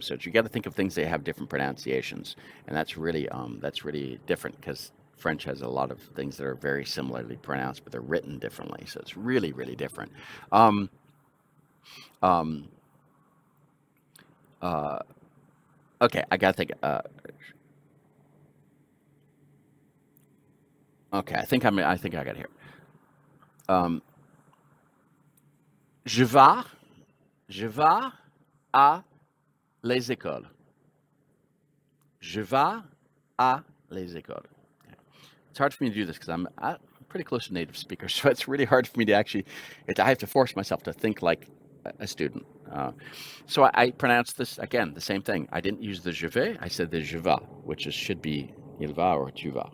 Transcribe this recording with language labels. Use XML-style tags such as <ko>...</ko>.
<en>So you got to think of things that have different pronunciations, and that's really different because French has a lot of things that are very similarly pronounced, but they're written differently. So it's really different. Um, um, uh, okay, I gotta think. Okay, I think I got it here.</en> <fr>Um, je vais, je vais à les écoles. Je vais à les écoles.</fr> <en>It's hard for me to do this because I'm pretty close to native speaker, so it's really hard for me to actually. I have to force myself to think like a student. So I pronounced this again the same thing. I didn't use the je vais. I said the je vais, which should be il va or tu vas.</en>